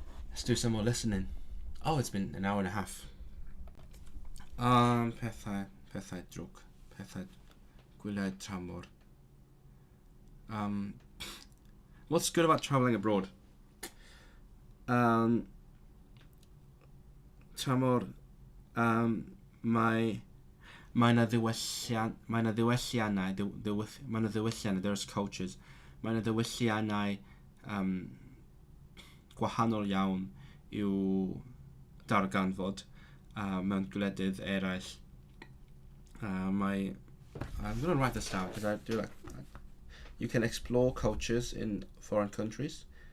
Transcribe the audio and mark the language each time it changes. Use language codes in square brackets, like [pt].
[en] Let's do some more listening. Oh, it's been an hour and a half. [cy] Pethau drwg. Pethau gwyliau tramor. [en] what's good about travelling abroad? [cy] Tramor, mae 'na ddiwylliannau, [en] there's cultures, [cy] mae 'na ddiwylliannau gwahanol iawn i'w darganfod mewn gwledydd eraill. [en] I'm going to write this down because I do like. You can explore cultures in foreign countries.